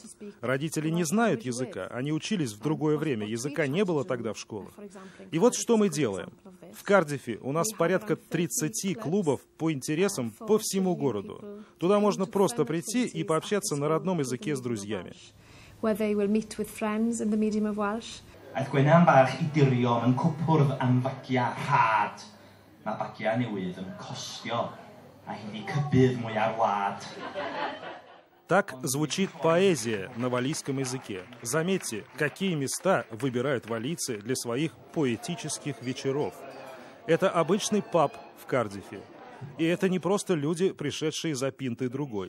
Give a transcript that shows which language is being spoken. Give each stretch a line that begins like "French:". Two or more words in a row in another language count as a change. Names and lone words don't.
Russian: Родители не знают языка, они учились в другое время, языка не было тогда в школах. И вот что мы делаем. В Кардифе у нас порядка 30 клубов по интересам по всему городу. Туда можно просто прийти и пообщаться на родном языке с друзьями.
Welsh: Aeth Gwenan bach I dirio mewn cwpwrdd am fagia rhad. Mae bagia newydd yn costio, a hi 'di cybydd mwy ar wlad.
Russian: Так звучит поэзия на валлийском языке. Заметьте, какие места выбирают валлийцы для своих поэтических вечеров. Это обычный паб в Кардифе. И это не просто люди, пришедшие за пинтой другой.